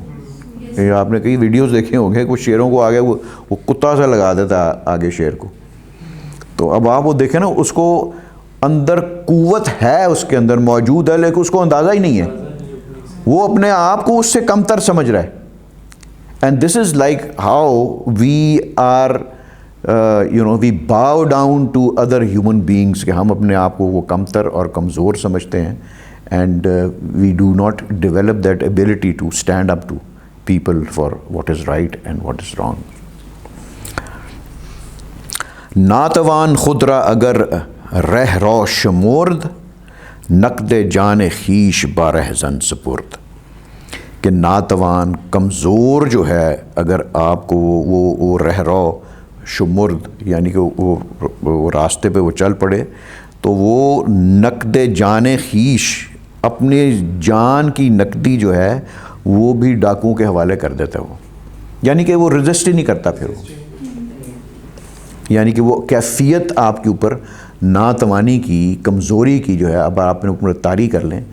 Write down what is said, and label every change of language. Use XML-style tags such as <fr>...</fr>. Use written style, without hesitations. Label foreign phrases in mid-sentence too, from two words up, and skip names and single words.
<ur>یہ آپ نے کئی ویڈیوز دیکھے ہوں گے, کچھ شیروں کو آگے وہ کتا سا لگا دیتا آگے شیر کو. تو اب آپ وہ دیکھیں نا, اس کو اندر قوت ہے, اس کے اندر موجود ہے, لیکن اس کو اندازہ ہی نہیں ہے, وہ اپنے آپ کو اس سے کمتر سمجھ رہا ہے.</ur> <en>And this is like how we are we bow down to other human beings,</en> <ur>کہ ہم اپنے آپ کو وہ کمتر اور کمزور سمجھتے ہیں.</ur> <en>And we do not develop that ability to stand up to people for what is right and what is wrong.</en> <fa>ناتوان خود را اگر رہ رو شمرد, نقد جان خیش بارہ زن سپرد.</fa> <ur>کہ ناتوان کمزور جو ہے اگر آپ کو وہ</ur> <fa>رہ رو شمرد,</fa> <ur>یعنی کہ وہ راستے پہ وہ چل پڑے, تو وہ</ur> <fa>نقد جان خیش,</fa> <ur>اپنے جان کی نقدی جو ہے وہ بھی ڈاکوؤں کے حوالے کر دیتا ہے. وہ یعنی کہ وہ رجسٹ ہی نہیں کرتا پھر وہ, یعنی کہ وہ کیفیت آپ کے اوپر ناتوانی کی, کمزوری کی جو ہے اب آپ نے اوپر طاری کر لیں.</ur>